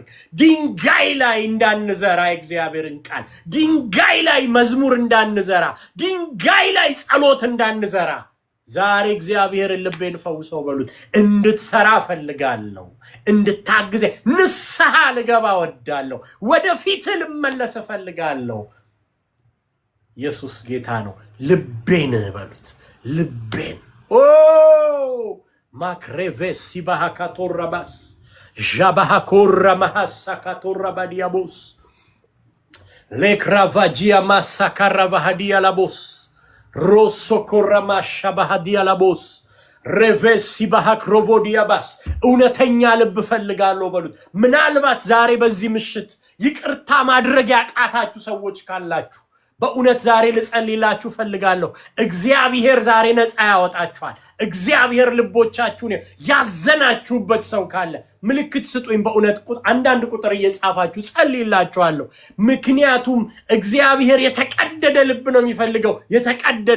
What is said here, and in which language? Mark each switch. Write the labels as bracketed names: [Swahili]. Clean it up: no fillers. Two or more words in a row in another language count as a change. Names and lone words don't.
[Amharic] ድንጋይ ላይ እንዳንዘራ እግዚአብሔርን ቃል ድንጋይ ላይ መዝሙር እንዳንዘራ ድንጋይ ላይ ጸሎት እንዳንዘራ ዛሬ እግዚአብሔር ልቤን ፈውሰው በሉት እንድትሰራ ፈልጋለሁ እንድታግዘ ንስሐ ልገባ ወዳለሁ ወደፊት ልመለስ ፈልጋለሁ ኢየሱስ ጌታ ነው ልቤን በሉት ልቤን ኦ ማክሬቬስ ሲባሃካቶራባስ ጃባሃኮራ ማሐሳካቶራባዲያቦስ ሌክራቫጂያ ማሳካራቫሃዲያ ላቦስ Rosso corrama shabahadia labos revesi bahakrovodiabas እውነተኛ ልብ ፈልጋለሁ በሉት ምናልባት ዛሬ በዚህ ምሽት ይቅርታ ማድረግ ያቃታችሁ ሰዎች ካላችሁ በእውነት ዛሬ ልጸልይላችሁ ፈልጋለሁ እግዚአብሔር ዛሬ ነፃ ያወጣችኋል እግዚአብሔር ልቦቻችሁን ያዘናችሁበት ሰው ካለ ምልክት ስጡኝ በእውነት አንዳንድ ቁጥር እየጻፋችሁ ጸልይላችኋለሁ ምክንያቱም እግዚአብሔር የተቀደደ ልብ ነው የሚፈልገው የተቀደደ